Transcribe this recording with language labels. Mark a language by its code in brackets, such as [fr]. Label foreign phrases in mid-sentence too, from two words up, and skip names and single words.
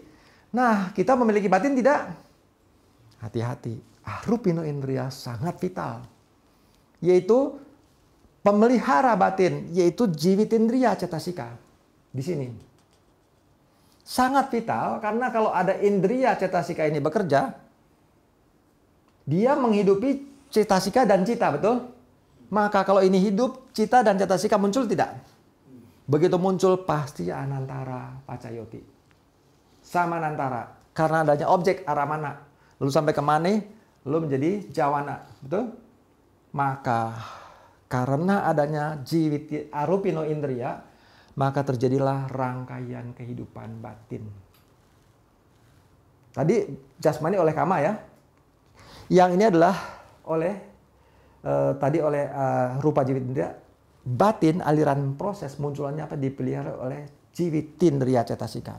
[id] Nah, kita memiliki batin tidak? Hati-hati. [pi] Arupino indriya [id] sangat vital. Yaitu pemelihara batin, yaitu [pi] jivitindriya cetasika. [id] Di sini. Sangat vital karena kalau ada [pi] indriya cetasika [id] ini bekerja, dia menghidupi cetasika dan cita, betul? Maka kalau ini hidup, cita dan cetasika muncul tidak? Begitu muncul pasti [pi] anantara pacayoti. [id] Sama anantara. Karena adanya objek aramana. Lalu sampai ke mane, lalu menjadi jawana. Betul? Maka karena adanya [pi] jiwiti arupino indriya, [id] maka terjadilah rangkaian kehidupan batin. Tadi jasmani oleh kama ya. Yang ini adalah oleh [pi] rupa jiwitindriya. [id] Batin, aliran proses munculannya apa? Dipelihara oleh [pi] jiwitindriya cetasika.